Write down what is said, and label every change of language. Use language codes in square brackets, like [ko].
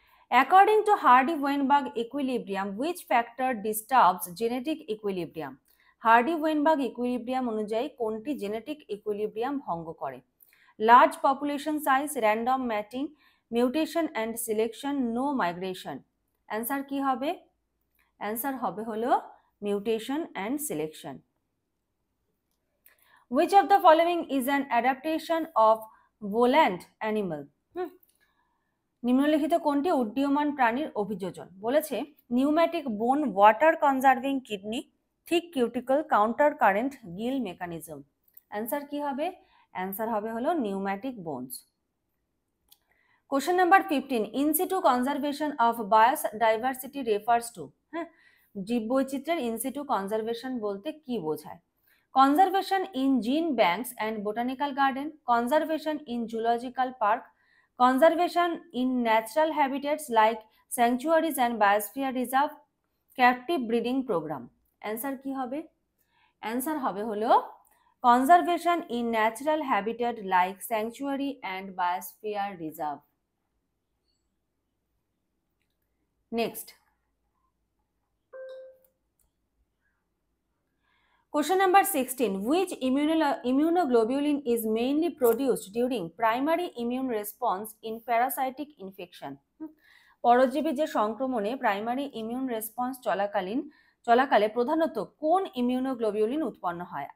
[en] According to Hardy-Weinberg equilibrium, which factor disturbs genetic equilibrium? [bn] Hardy-Weinberg equilibrium অনুযায়ী কোনটি genetic equilibrium ভঙ্গ করে? Large population size, random matting, mutation and selection, no migration? Answer কি হবে? Answer হবে হলো mutation and selection. [en] Which of the following is an adaptation of volant animal? [bn] নিম্নলিখিত কোনটি উড্ডীয়মান প্রাণীর অভিযোজন? বলেছে নিউম্যাটিক বোন, water conserving kidney, thick cuticle, counter current, Gill mechanism? Answer কি হবে? অ্যান্সার হবে হলো pneumatic bones. Question number 15. In situ conservation of biodiversity refers to, জীববৈচিত্র্যের in situ conservation বলতে কি বোঝায়? কনজারভেশন ইন জিন banks and botanical garden, conservation in zoological park, conservation in natural habitats like স্যাংচুয়ারিজ and biosphere reserve, captive breeding programme? Answer কি হবে? Answer হবে হলো conservation in natural habitat like sanctuary and biosphere reserve. [en] Next question number 16. Which immunoglobulin is mainly produced during primary immune response in parasitic infection? [bn] পরজীবী যে সংক্রমণে primary immune response চলাকালে প্রধানত কোন ইমিউনোগ্লোবিউলিন উৎপন্ন হয়?